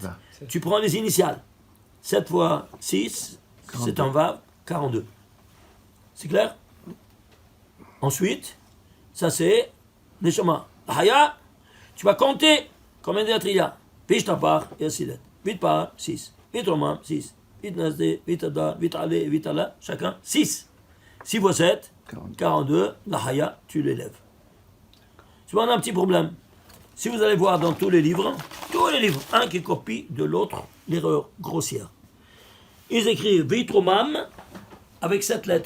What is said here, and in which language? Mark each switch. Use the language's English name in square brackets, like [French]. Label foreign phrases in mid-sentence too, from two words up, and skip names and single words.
[French] Tu prends les initiales. 7 fois 6, 42. C'est un Vav, 42. C'est clair? Ensuite, ça c'est Neshama. Haya, tu vas compter combien de lettres il y a. Vishtabar, il y a 6 lettres. Vitpa'ar, 6. Vitromam, 6. Vitnase, Vitadar, Vitale, Vitala, chacun 6. 6 fois 7, 42, la haya, tu l'élèves. Tu vois, on a un petit problème. Si vous allez voir dans tous les livres, un qui copie de l'autre l'erreur grossière. Ils écrivent Vitromam avec 7 lettres.